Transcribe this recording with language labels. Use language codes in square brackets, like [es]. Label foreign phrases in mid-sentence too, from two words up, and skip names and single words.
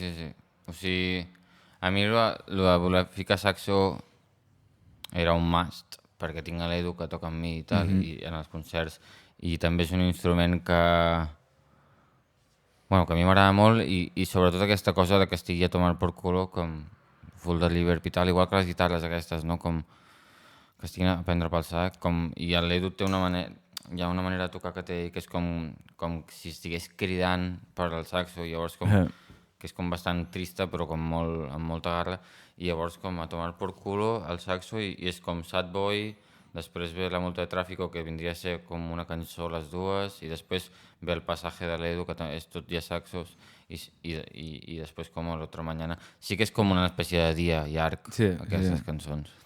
[ca] O sigui, a mi el de voler ficar saxo era un must, perquè tinc l'Edu que toca amb mi i tal, i en els concerts, i també és un instrument que a mi m'agrada molt i sobretot aquesta cosa de que estigui [es] a tomar por culo [ca] com full de Liverpool i tal, igual que les guitarres aquestes, no? Com que estiguin a prendre pel sac, i l'Edu té hi ha una manera de tocar que té que és com si estigués cridant per al saxo, llavors que és com bastant trista però amb molta garra, i llavors com [es] a tomar por culo [ca] el saxo i és com Sad Boy, després ve La multa de tráfico que vindria a ser com una cançó les dues i després ve El pasaje de l'Edu que és tot ja saxos i després com l'altra mañana. Sí que és com una espècie de dia llarg aquestes cançons.